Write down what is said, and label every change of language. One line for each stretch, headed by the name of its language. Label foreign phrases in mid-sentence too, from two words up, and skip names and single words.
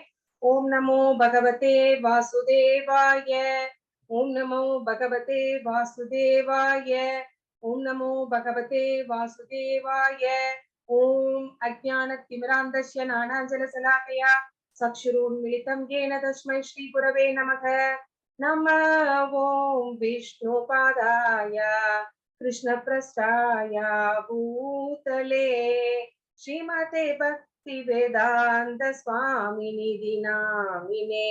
Sanskrit: ॐ नमो भगवते वासुदेवाय. ॐ नमो भगवते वासुदेवाय. ॐ नमो भगवते वासुदेवाय. ॐ अज्ञानतिमिरान्धस्य ज्ञानाञ्जनशलाकया चक्षुरुन्मीलितं येन तस्मै श्री गुरवे नमः. नमः ओम विष्णुपादाय कृष्ण प्रस्थाय भूतले श्रीमते भक्ति वेदांत स्वामिनि दिनामिने.